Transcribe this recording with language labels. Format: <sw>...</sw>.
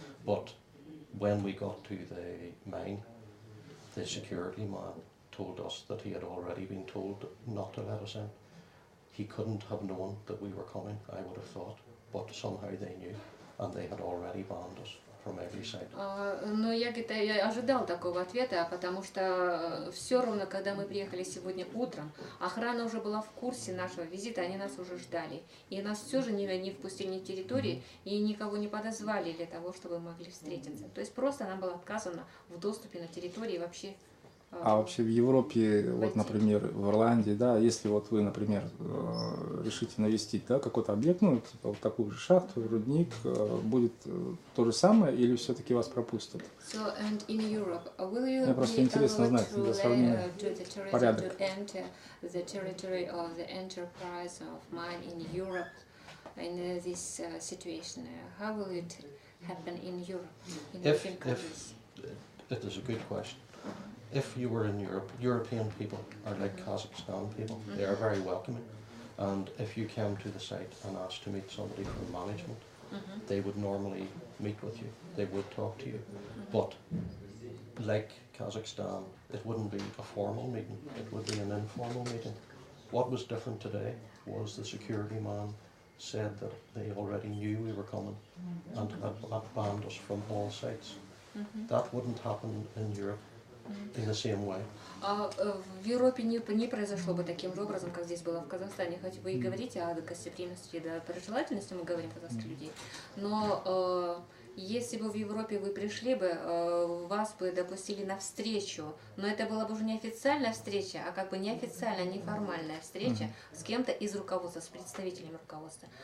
<en>But when we got to the mine, the security man told us that he had already been told not to let us in. He couldn't have known that we were coming, I would have thought, but somehow they knew, and they had already banned us from every side.</en> <ru>Но я ожидал такого ответа, потому что все равно, когда мы приехали сегодня утром, охрана уже была в курсе нашего визита, они нас уже ждали. И нас все же не впустили на территории и никого не подозвали для того, чтобы мы могли встретиться. То есть просто нам было отказано в доступе на территории вообще. А вообще в Европе, вот, например, в Ирландии, да, если вот вы, например, решите навестить, да, какой-то объект, ну, типа вот такую же шахту, рудник, будет то же самое или все-таки вас пропустят?</ru> <en>So, and in Europe, will you</en> <ru>Мне просто интересно знать для сравнения порядок.</ru> <en>to enter the territory of the enterprise of mine in Europe in this situation? How will it happen in Europe, in European countries? It is a good question. If you were in Europe, European people are like Kazakhstan people. They are very welcoming. And if you came to the site and asked to meet somebody from management, they would normally meet with you. They would talk to you. But like Kazakhstan, it wouldn't be a formal meeting. It would be an informal meeting. What was different today was the security man said that they already knew we were coming and had banned us from all sites. That wouldn't happen in Europe. In the same way.</en> <ru>В Европе не произошло бы таким же образом, как здесь было в Казахстане. Хоть вы и говорите о гостеприимности и доброжелательности, мы говорим казахских людей, но если бы в Европе вы пришли бы, вас бы допустили на встречу, но это была бы уже не официальная встреча, а как бы неофициальная, неформальная встреча с кем-то из руководства, с представителями руководства.</ru>